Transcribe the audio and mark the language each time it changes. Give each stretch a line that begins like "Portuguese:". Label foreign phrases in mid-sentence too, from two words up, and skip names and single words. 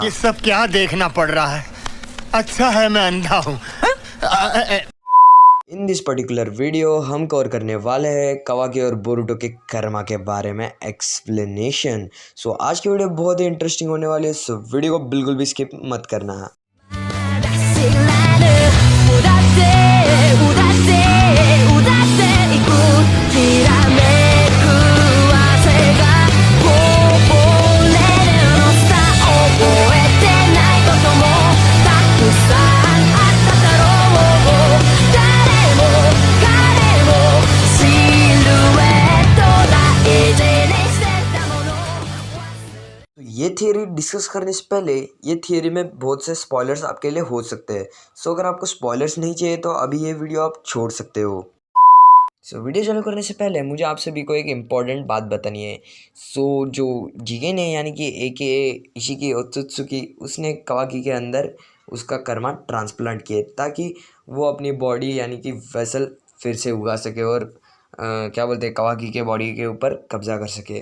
Hindi: ये सब क्या देखना पड़ रहा है। अच्छा है मैं अंधा हूँ।
English: in this particular video
Hindi: हम कवर करने वाले हैं कावाकी और बोरुटो के कर्मा के बारे में एक्सप्लेनेशन। सो आज की वीडियो बहुत ही इंटरेस्टिंग होने वाली है, सो वीडियो को बिल्कुल भी स्किप मत करना।
Japanese: 知らぬ歌って歌って歌っていくきらめく汗がこぼれるのさ覚えてないこともたくさんあっただろう誰も彼もシルエット大事にしてたもの
Hindi: तो ये थियरी डिस्कस करने से पहले ये थियरी में बहुत से स्पॉयलर्स आपके लिए हो सकते हैं। सो अगर आपको स्पॉयलर्स नहीं चाहिए तो अभी ये वीडियो आप छोड़ सकते हो। सो वीडियो चालू करने से पहले मुझे आप सभी को एक इम्पॉर्टेंट बात बतानी है। सो जो जिगेन है यानी कि एके इशिकी ओत्सुत्सुकी, उसने कावाकी के अंदर उसका कर्मा ट्रांसप्लांट किए ताकि वो अपनी बॉडी यानी कि वेसल फिर से उगा सके और क्या बोलते हैं कावाकी के बॉडी के ऊपर कब्जा कर सके।